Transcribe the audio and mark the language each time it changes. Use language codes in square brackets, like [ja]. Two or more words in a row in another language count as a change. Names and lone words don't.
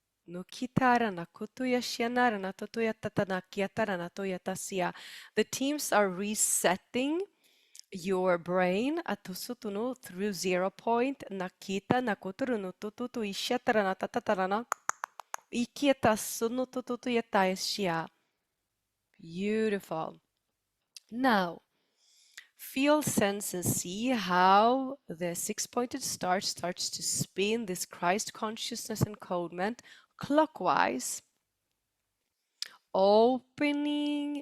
[en] No kitara na kutuya shianara na totoya tatana kiatara na toya tasia. The teams are resetting your brain atusutuno through 0 point nakita nakuturu no tututu ishatara na tatatara na ikieta sunu tututu yataishia. Beautiful. Now, feel, sense, and see how the six-pointed star starts to spin this Christ consciousness encodement clockwise, opening